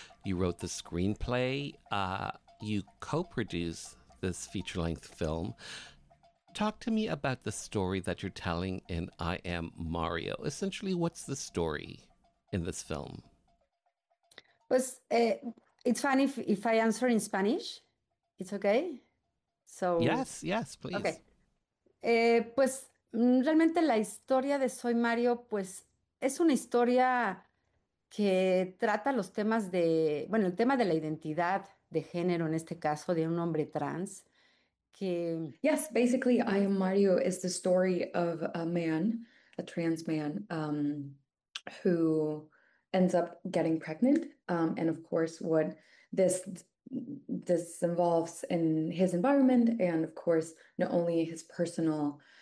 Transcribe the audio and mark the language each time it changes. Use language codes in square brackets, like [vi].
[en] You wrote the screenplay. You co-produce this feature-length film. Talk to me about the story that you're telling in I Am Mario. Essentially, what's the story in this film? Pues, it's fine if I answer in Spanish. It's okay? So Yes, please. Okay. Pues... [es] Realmente la historia de Soy Mario, pues, es una historia que trata los temas de, bueno, el tema de la identidad de género, en este caso, de un hombre trans, que... [en] Yes, basically, I Am Mario is the story of a man, a trans man, who ends up getting pregnant, and of course, what this involves in his environment, and of course, not only his personal...